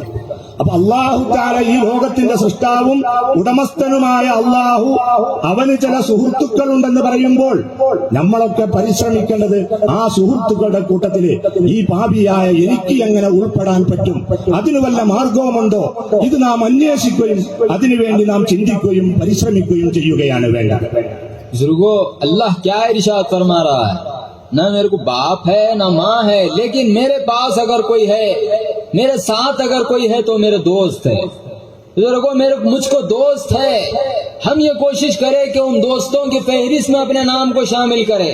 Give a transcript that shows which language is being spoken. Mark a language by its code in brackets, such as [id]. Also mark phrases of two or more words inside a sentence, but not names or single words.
[ml] അപ്പൊ [ar] الله تعالى [ml] ഈ ലോകത്തിന്റെ സൃഷ്ടാവും ഉടമസ്ഥനുമായ അള്ളാഹു അവന് ചില സുഹൃത്തുക്കളുണ്ടെന്ന് പറയുമ്പോൾ നമ്മളൊക്കെ പരിശ്രമിക്കേണ്ടത് ആ സുഹൃത്തുക്കളുടെ കൂട്ടത്തില് ഈ പാപിയായ എനിക്ക് എങ്ങനെ ഉൾപ്പെടാൻ പറ്റും, അതിന് വല്ല മാർഗവുമുണ്ടോ, ഇത് നാം അന്വേഷിക്കുകയും അതിനുവേണ്ടി നാം ചിന്തിക്കുകയും പരിശ്രമിക്കുകയും ചെയ്യുകയാണ് വേണ്ടത്. [hi] बुजुर्गो, अल्लाह क्या इरशाद फरमा रहा है? ना मेरे को बाप है ना माँ है, लेकिन मेरे पास अगर कोई है, मेरे साथ अगर कोई है तो मेरे दोस्त है। बुजुर्गो, मुझको दोस्त है। हम ये कोशिश करें कि उन दोस्तों की फहरिस्त में अपने नाम को शामिल करें।